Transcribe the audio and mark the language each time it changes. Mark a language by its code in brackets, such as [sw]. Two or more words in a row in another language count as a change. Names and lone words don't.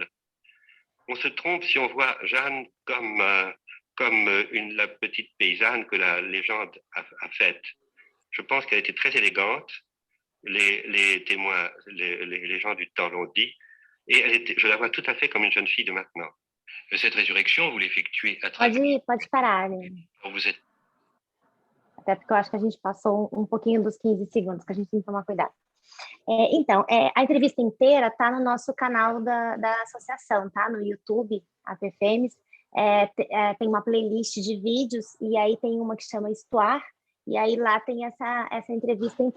[fr] On se trompe si on voit Jeanne comme la petite paysanne que la légende a faite. Je pense qu'elle était très élégante, les témoins, les gens du temps l'ont dit, et je la vois tout à fait comme une jeune fille de maintenant. Cette résurrection, vous l'effectuez à travers... [pt] Pode parar, né? [fr] Vous êtes... [pt] Até porque eu acho que a gente passou um pouquinho dos 15 segundos, que a gente tem que tomar cuidado. Então, a entrevista inteira está no nosso canal da associação, tá? No YouTube, APFEMES. Tem uma playlist de vídeos, e aí tem uma que chama Histoire, e aí lá tem essa entrevista inteira.